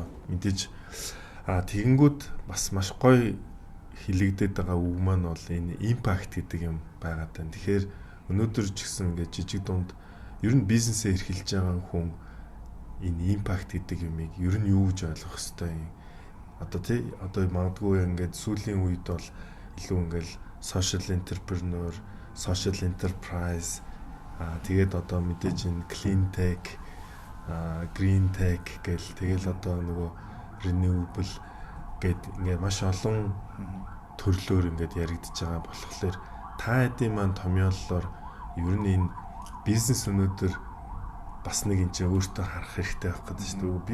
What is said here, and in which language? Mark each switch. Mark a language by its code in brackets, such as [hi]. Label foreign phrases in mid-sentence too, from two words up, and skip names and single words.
[mn] Мэдээж тэгэнгүүт бас маш гоё хилэгдээд байгаа үг маань бол энэ импакт гэдэг юм байгаад байна. Тэгэхээр өнөөдөр ч гэсэн ингээд жижиг дунд ер нь бизнесээ эрхэлж байгаа хүн энэ импакт гэдэг юмыг ер нь юу гэж ойлгох хэвтэй юм. Одоо тий одоо магадгүй ингээд сүүлийн үед бол илүү ингээд [en] social entrepreneur, social enterprise [mn] тэгээд одоо мэдээж энэ [en] clean tech, green tech [mn] гэл тэгэл одоо нөгөө renewable гэд ингээд маш олон төрлөөр ингээд яригдж байгаа болохоор та хэдийн маань томьёоллоор ер нь энэ бизнес өнөөдөр бас нэг энэ чинь өөртөө харах хэрэгтэй байх гэдэг шүү дээ.